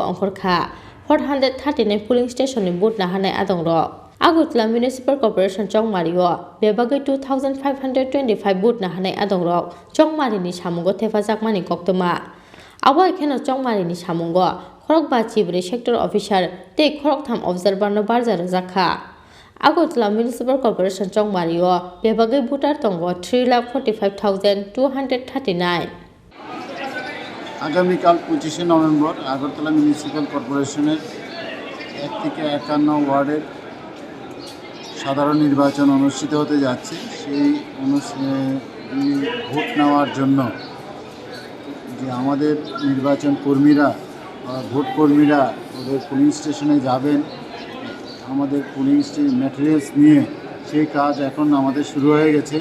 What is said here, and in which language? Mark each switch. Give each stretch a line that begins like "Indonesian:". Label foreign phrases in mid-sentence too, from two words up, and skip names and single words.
Kok Borok: ongkhorkha 439
English: polling station
Kok Borok: ni but naharnai adongrok Agartala municipal corporation chongmario bebagai 2525 but naharnai adongrok chongmari ni samungo thefajakmani koktoma abo ekheno chongmari ni samungo khorokba chibri
English: sector officer
Kok Borok: tei khoroktham observer no barjar jakha Agartala municipal corporation chongmario bebagai voter tongo 3,45,239
Bangla: আগামীকাল 25শে নভেম্বর আগরতলা মিউনিসিপ্যাল কর্পোরেশনের 1 থেকে 51 ওয়ার্ডের সাধারণ নির্বাচন অনুষ্ঠিত হতে যাচ্ছে। সেই ভোট নেওয়ার জন্য যে আমাদের নির্বাচন কর্মীরা ভোট কর্মীরা ওদের
English: polling stations
Bangla: যাবেন, আমাদের
English: polling materials
Bangla: নিয়ে সেই কাজ এখন আমাদের শুরু হয়ে গেছে।